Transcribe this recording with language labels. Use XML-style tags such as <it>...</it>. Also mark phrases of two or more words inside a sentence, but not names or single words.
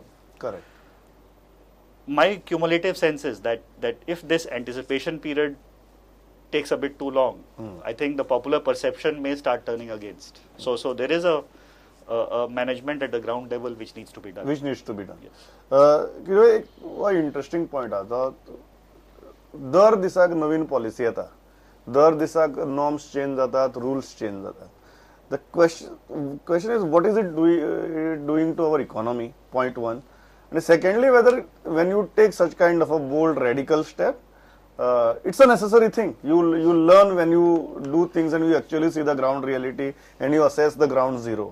<en>Correct. My cumulative sense is that if this anticipation period takes a bit too long, I think the popular perception may start turning against. So there is a management at the ground level which needs to be done. Which needs to be done. Yes.</en> <kok>एक इंटरेस्टिंग पॉइंट आता दर दिसाक नवीन पॉलिसी येता दर दिसाक नॉर्म्स चेंज जातात रूल्स चेंज जातात</kok> <en>the question is what is it doing to our economy point one and secondly whether when you take such kind of a bold radical step it's a necessary thing. You learn when you do things and you actually see the ground reality and you assess the ground zero.</en>